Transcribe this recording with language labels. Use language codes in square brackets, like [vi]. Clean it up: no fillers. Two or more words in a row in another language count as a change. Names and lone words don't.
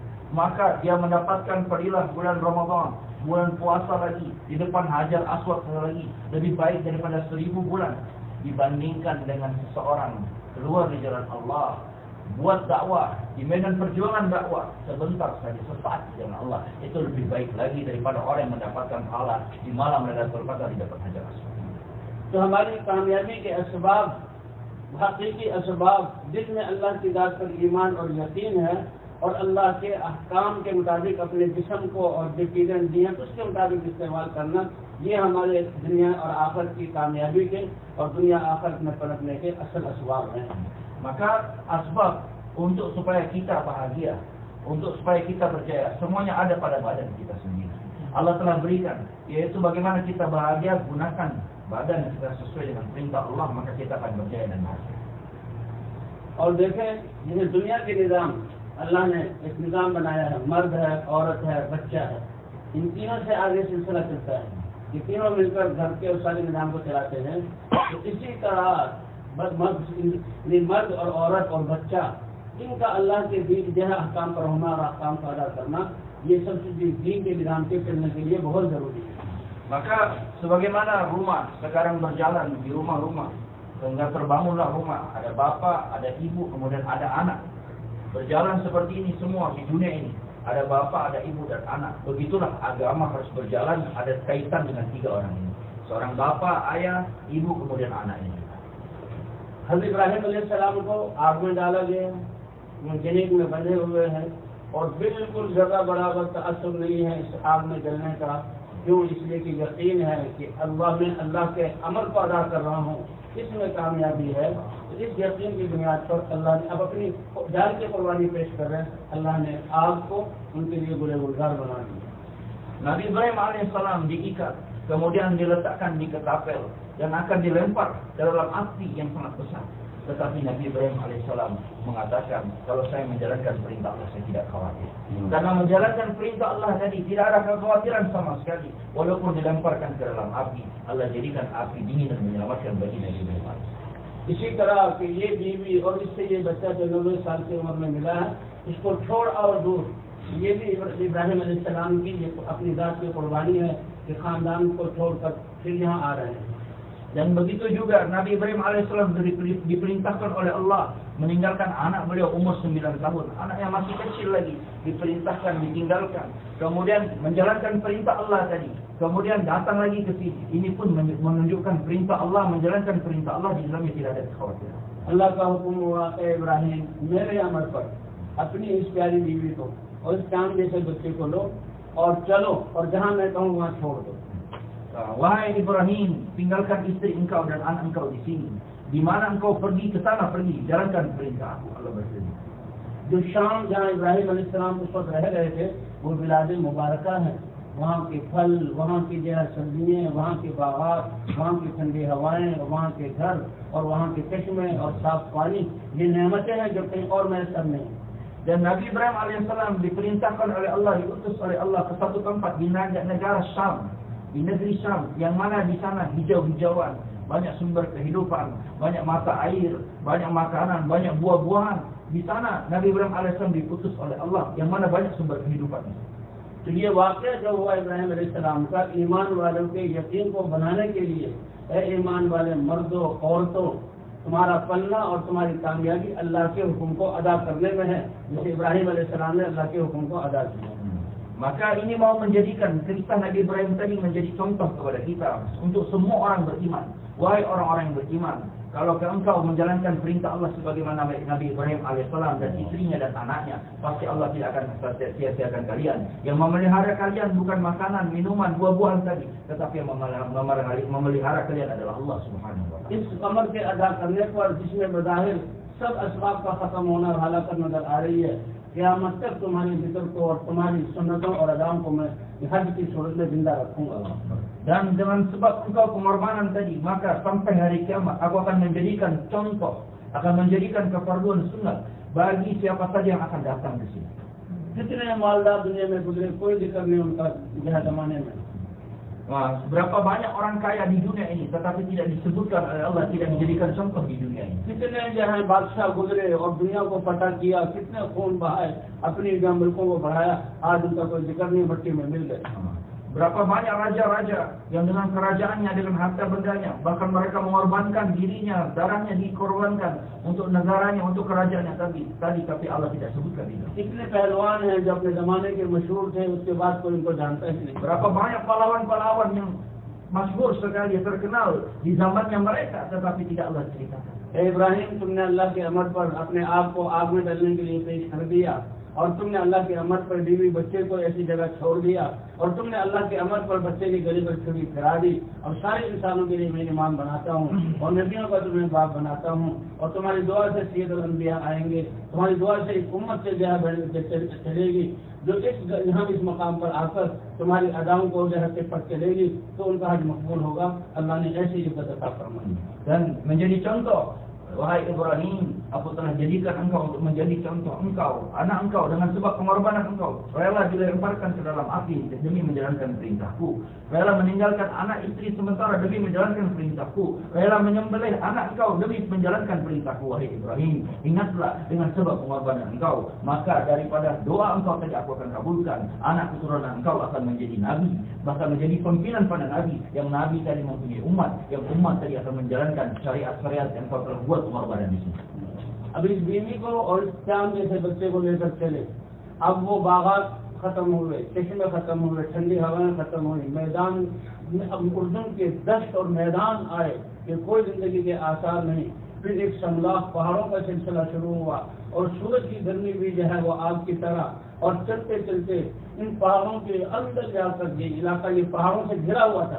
[ms] maka dia mendapatkan fadilah bulan Ramadan, bulan puasa lagi, di depan Hajar Aswad lagi, lebih baik daripada 1000 bulan dibandingkan dengan seseorang keluar di jalan Allah, buat dakwah di medan perjuangan dakwah sebentar saja sesaat di jalan Allah, itu lebih baik lagi daripada orang yang mendapatkan pahala di malam Lailatul Qadar di depan Hajar Aswad. [ur] تو ہماری کامیابی کے اسباب، حقیقی اسباب جس میں اللہ کی ذات پر ایمان اور یقین ہے اور اللہ کے احکام کے مطابق اپنے جسم کو اور جو چیزیں دی ہیں اس کے مطابق استعمال کرنا، یہ ہمارے دنیا اور آخرت کی کامیابی کے اور دنیا آخرت میں پلٹنے کے اصل اسباب ہیں. [ms] Maka asbab untuk supaya kita bahagia, untuk supaya kita berjaya, semuanya ada pada badan kita sendiri. Allah telah berikan, yaitu bagaimana kita bahagia, gunakan badan kita sesuai dengan perintah Allah, maka kita akan berjaya dan bahagia. [ur] اور دیکھیں، یہ دنیا کے نظام اللہ نے ایک نظام بنایا ہے، مرد ہے، عورت ہے، بچہ ہے، ان تینوں سے آگے سلسلہ چلتا ہے. یہ تینوں مل کر گھر کے اس سارے نظام کو چلاتے ہیں۔ تو اسی طرح مرد اور عورت اور بچہ، ان کا اللہ کے دین جو ہے احکام پر ہونا اور احکام کو ادا کرنا، یہ سب چیز دین کے نظام کے چلنے کے لیے بہت ضروری ہے. [ms] Maka sebagaimana rumah sekarang berjalan di rumah-rumah, sehingga terbangunlah rumah, ada bapak, ada ibu, kemudian ada anak. Berjalan seperti ini semua di dunia ini, ada bapak, ada ibu dan anak. Begitulah agama harus berjalan, ada kaitan dengan 3 orang ini. Seorang bapak, ayah, ibu, kemudian anak ini. [ur] حضرت ابراہیم علیہ السلام کو آگ میں ڈالا گیا، وہ جنیق میں بندھے ہوئے ہیں اور بالکل جگہ برابر تاثر نہیں ہے اس آگ میں جلنے کا. کیوں? اس لیے کہ یقین ہے کہ اللہ کے امر کو ادا کر رہا ہوں، اس میں کامیابی ہے. اس یقین کی بنیاد پر اللہ نے اب اپنی جان کی قربانی پیش کر رہے ہیں. اللہ نے آگ کو ان کے لیے گلزار بنا دیا. [ms] Nabi Ibrahim alaihissalam diikat, kemudian diletakkan di ketapel dan akan dilempar dalam api yang sangat besar. Tetapi Nabi Ibrahim alaihissalam mengatakan, kalau saya menjalankan perintah Allah, saya tidak khawatir. Karena menjalankan perintah Allah tadi tidak ada kekhawatiran sama sekali. Walaupun dilemparkan ke dalam api, Allah jadikan api dingin dan menyelamatkan bagi Nabi Ibrahim. [ur] اسی طرح کہ یہ بیوی اور اس سے یہ بچہ جو 90 سال کی عمر میں ملا ہے، اس کو چھوڑ اور دور، یہ بھی ابراہیم علیہ السلام کی یہ اپنی ذات کی قربانی ہے کہ خاندان کو چھوڑ کر پھر یہاں آ رہے ہیں. [ms] Dan begitu juga Nabi Ibrahim alaihissalam diperintahkan oleh Allah meninggalkan anak beliau umur 9 tahun. Anak yang masih kecil lagi diperintahkan ditinggalkan. Kemudian menjalankan perintah Allah tadi. Kemudian datang lagi ke sini. Ini pun menunjukkan perintah Allah, menjalankan perintah Allah di dalamnya tidak ada kekhawatiran. [ur] اللہ کا حکم ہوا کہ ابراہیم میرے امر پر اپنی اس پیاری بیوی کو اور اس چاند جیسے بچے کو لو اور چلو اور جہاں میں کہوں وہاں چھوڑ دو. [ms] Wahai Ibrahim, tinggalkan istri engkau dan anak engkau di sini. Di mana engkau pergi ke sana pergi, jalankan perintah aku. Allah berfirman. [ur] جو شام جہاں ابراہیم علیہ السلام اس وقت رہ رہے تھے، وہ بلاد مبارکہ ہے. وہاں کے پھل، وہاں کی جو سبزیاں، وہاں کے باغات، وہاں کی ٹھنڈی ہوائیں، وہاں کے گھر اور وہاں کے چشمے اور صاف پانی، یہ نعمتیں ہیں جو کہیں اور میسر نہیں. [ms] Dan Nabi Ibrahim alaihissalam diperintahkan oleh Allah, diutus oleh Allah ke satu tempat di negara Syam, di negeri Syam, yang mana di sana hijau-hijauan, banyak sumber kehidupan, banyak mata air, banyak makanan, banyak buah-buahan. Di sana Nabi Ibrahim alaihissalam diutus oleh Allah, yang mana banyak sumber kehidupan. [ur] تو یہ واقعہ جو ہوا ابراہیم علیہ السلام کا ایمان والوں کے یقین کو بنانے کے لیے، اے ایمان والے مردوں عورتوں، تمہارا پلنا اور تمہاری کامیابی اللہ کے حکم کو ادا کرنے میں ہے، جیسے ابراہیم علیہ السلام نے اللہ کے حکم کو ادا کیا. [ms] Maka ini mau menjadikan kisah Nabi Ibrahim tadi menjadi contoh kepada kita untuk semua orang beriman. Wahai orang-orang yang beriman, kalau engkau menjalankan perintah Allah sebagaimana Nabi Ibrahim alaihissalam dan istrinya dan anaknya, pasti Allah tidak akan sia-siakan kalian. Yang memelihara kalian bukan makanan, minuman, buah-buahan tadi, tetapi yang memelihara kalian adalah Allah [ar] سبحانه وتعالى. [ur] اس امر کے ادا کرنے پر جس میں بظاہر سب اسباب کا ختم ہونا اور ہلاکت نظر آ رہی ہے، قیامت تک تمہاری ذکر کو اور تمہاری سنتوں اور اداؤں کو میں حج کی صورت میں زندہ رکھوں گا. [ms] Dan dengan sebab engkau pengorbanan tadi, maka sampai hari kiamat aku akan menjadikan contoh, akan menjadikan kefarduan sunat bagi siapa saja yang akan datang ke sini. [ur] جتنے مالدار دنیا میں گزرے کوئی ذکر نہیں ان کا یہ زمانے میں. [ms] Nah, berapa banyak orang kaya di dunia ini tetapi tidak disebutkan oleh Allah, tidak dijadikan contoh di dunia ini. [ur] کتنے جو ہے بادشاہ گزرے اور دنیا کو فتح کیا، کتنے خون بہائے، اپنی ملکوں کو بڑھایا، آج ان کا کوئی ذکر نہیں، مٹی میں مل گئے. [ms] Berapa banyak raja-raja yang dengan kerajaannya, dengan harta bendanya, bahkan mereka mengorbankan dirinya, darahnya dikorbankan untuk negaranya, untuk kerajaannya tapi Allah tidak sebutkan itu. [ur] کتنے پہلوان ہیں جو اپنے زمانے کے مشہور تھے، اس کے بعد کوئی ان کو جانتا ہی نہیں. [ms] Berapa banyak pahlawan-pahlawan yang masyhur sekali, terkenal di zamannya mereka, tetapi tidak Allah ceritakan. [ur] ابراہیم، تم نے اللہ کے امر پر اپنے آپ کو آگ میں ڈالنے کے لیے پیش کر دیا، اور تم نے اللہ کے امر پر بیوی بچے کو ایسی جگہ چھوڑ دیا، اور تم نے اللہ کے امر پر بچے کی گلی پر چھری پھرا دی، اور سارے انسانوں کے لیے میں امام بناتا ہوں اور نبیوں کا تمہیں باپ بناتا ہوں، اور تمہاری دعا سے سید الانبیاء آئیں گے، تمہاری دعا سے اس امت سے جو ہے چلے گی، جو یہاں اس مقام پر آ کر تمہاری اداؤں کو جو ہے پر چلے گی، تو ان کا حج مقبول ہوگا. اللہ نے ایسی عزت عطا فرمائی. [ms] Dan menjadi contoh, wahai Ibrahim, aku telah jadikan engkau untuk menjadi contoh, engkau, anak engkau dengan sebab pengorbanan engkau rela dilemparkan ke dalam api demi menjalankan perintahku, rela meninggalkan anak istri sementara demi menjalankan perintahku, rela menyembelih anak engkau demi menjalankan perintahku. Wahai Ibrahim, ingatlah dengan sebab pengorbanan engkau, maka daripada doa engkau tadi aku akan kabulkan, anak keturunan engkau akan menjadi nabi, bahkan menjadi pimpinan pada nabi, yang nabi tadi mempunyai umat, yang umat tadi akan menjalankan syariat-syariat yang kau telah buat pengorbanan di sini. [ur] اب اس بیوی کو اور اس چاند جیسے بچے کو لے کر چلے. اب وہ باغات ختم ہوئے، چشمے ختم ہوئے، ٹھنڈی ہوائیں ختم ہوئیں، میدان میں اب اردن کے دشت اور میدان آئے کہ کوئی زندگی کے آثار نہیں. پھر ایک سملاخ پہاڑوں کا سلسلہ شروع ہوا، اور سورج کی گرمی بھی جو ہے وہ آگ کی طرح، اور چلتے چلتے ان پہاڑوں کے اندر جا کر یہ علاقہ یہ پہاڑوں سے گھرا ہوا تھا.